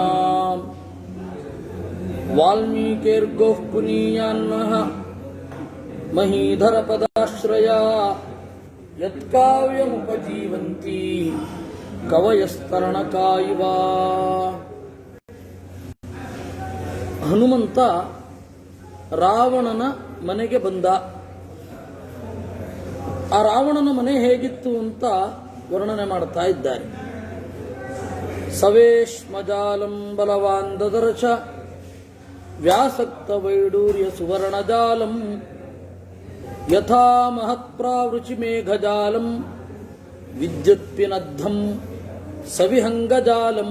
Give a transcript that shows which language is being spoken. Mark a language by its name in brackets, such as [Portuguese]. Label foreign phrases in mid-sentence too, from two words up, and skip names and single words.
[Sanskrit] ವಾಲ್ಮೀಕೇರ್ಗೋಃ ಪುನೀಯಾನ್ಮಃ ಮಹೀಧರ ಪದಾಶ್ರಯ ಯತ್ಕಾವ್ಯಮುಪಜೀವಂತಿ ಕವಯಸ್ತರಣಕಾಯಿವ. [Kannada] ಹನುಮಂತ ರಾವಣನ ಮನೆಗೆ ಬಂದ. ಆ ರಾವಣನ ಮನೆ ಹೇಗಿತ್ತು ಅಂತ ವರ್ಣನೆ ಮಾಡ್ತಾ ಇದ್ದಾರೆ. [Sanskrit] ಸವೇಶ್ಮಜಾಲಂ ಬಲವಾನ್ ದದರ್ಶ ವ್ಯಾಸಕ್ತ ವೈಡೂರ್ಯ ಸುವರ್ಣಜಾಲಂ ಯಥಾ ಮಹತ್ಪ್ರಾವೃಚಿ ಮೇಘಜಾಲಂ ವಿದ್ಯುತ್ಪಿನದ್ಧಂ ಸವಿಹಂಗಜಾಲಂ.